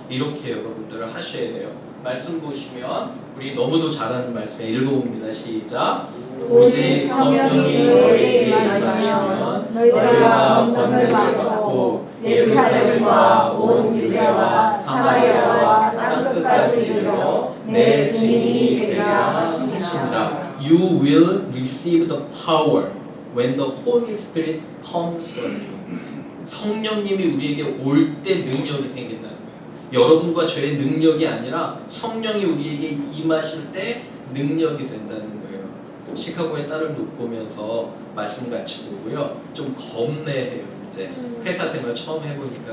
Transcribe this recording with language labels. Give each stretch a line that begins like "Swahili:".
Korean: 이렇게 여러분들을 하셔야 돼요. 말씀 보시면 우리 너무도 잘하는 말씀에 읽어봅니다. 시작. 오직 성령이 너희에게 임하시면 너희가 권능을 받고 예루살렘과 온 유대와 사마리아와 땅끝까지 이르러 내 증인이 되리라 하시니라.
English: You will receive the power when the Holy Spirit comes on you.
Korean: 성령님이 우리에게 올 때 능력이 생긴다는 거예요. 여러분과 저의 능력이 아니라 성령이 우리에게 임하실 때 능력이 된다는 거예요. 시카고에 딸을 놓고 오면서 말씀 같이 보고요. 좀 겁내해요. 이제 회사 생활 처음 해보니까.